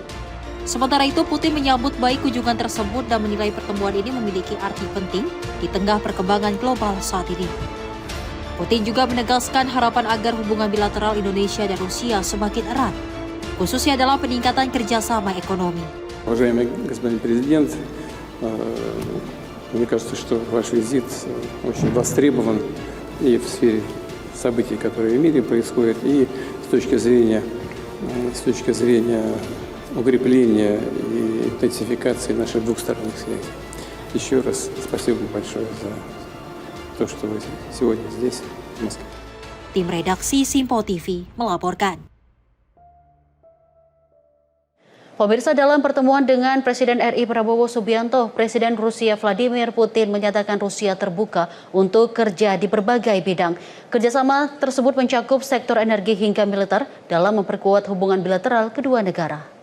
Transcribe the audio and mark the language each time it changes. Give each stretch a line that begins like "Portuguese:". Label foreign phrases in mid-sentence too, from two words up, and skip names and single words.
Indonesian: Sementara itu, Putin menyambut baik kunjungan tersebut dan menilai pertemuan ini memiliki arti penting di tengah perkembangan global saat ini. Putin juga menegaskan harapan agar hubungan bilateral Indonesia dan Rusia semakin erat, khususnya dalam peningkatan kerjasama ekonomi.
Russian: Уважаемый господин президент, мне кажется, что ваш визит очень востребован и в сфере событий, которые в мире происходят, и с точки зрения укрепления и интенсификации наших двухсторонних связей. Еще раз спасибо большое за то, что вы сегодня здесь, в Москве.
Indonesian: Tim redaksi Simpo TV melaporkan. Pemirsa, dalam pertemuan dengan Presiden RI Prabowo Subianto, Presiden Rusia Vladimir Putin menyatakan Rusia terbuka untuk kerja di berbagai bidang. Kerjasama tersebut mencakup sektor energi hingga militer dalam memperkuat hubungan bilateral kedua negara.